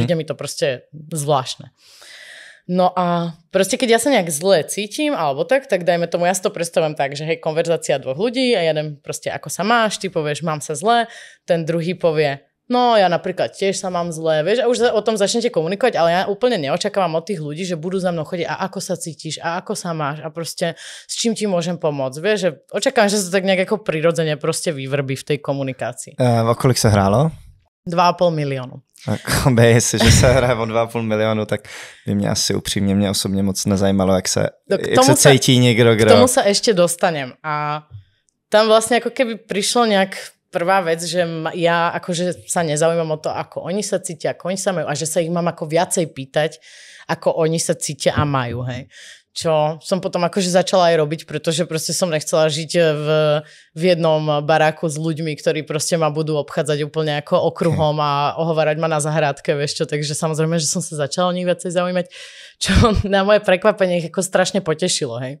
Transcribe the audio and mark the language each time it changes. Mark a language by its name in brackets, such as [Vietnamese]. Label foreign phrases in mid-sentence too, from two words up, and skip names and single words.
[Slovak] Príde mi to proste zvláštne. No a proste keď ja sa nejak zle cítim, alebo tak dajme tomu, ja si to predstavujem tak, že hej, konverzácia dvoch ľudí a jeden proste ako sa máš, ty povieš, mám sa zle, ten druhý povie, no ja napríklad tiež sa mám zle, vieš, a už o tom začnete komunikovať, ale ja úplne neočakávam od tých ľudí, že budú za mnou chodiť a ako sa cítiš a ako sa máš a proste s čím ti môžem pomôcť, vieš, že očakávam, že sa tak nejak ako prirodzene proste vyvrbí v tej komunikácii. [Czech] O kolik sa hrálo? [Slovak] 2,5 miliónu. [Czech] Jestli, že se hraje o 2,5 milionu, tak by mě asi upřímně, mě osobně moc nezajímalo, jak se cítí někdo, kdo... [Slovak] K tomu sa ešte dostanem. A tam vlastne ako keby prišlo nejak prvá vec, že ja akože sa nezaujímam o to, ako oni sa cítia, ako oni sa majú a že sa ich mám ako viacej pýtať, ako oni sa cítia a majú, hej. Čo som potom akože začala aj robiť, pretože proste som nechcela žiť v jednom baráku s ľuďmi, ktorí proste ma budú obchádzať úplne ako okruhom a ohovárať ma na zahrádke, vieš čo, takže samozrejme, že som sa začala o nich viacej zaujímať, čo na moje prekvapenie ich ako strašne potešilo, hej.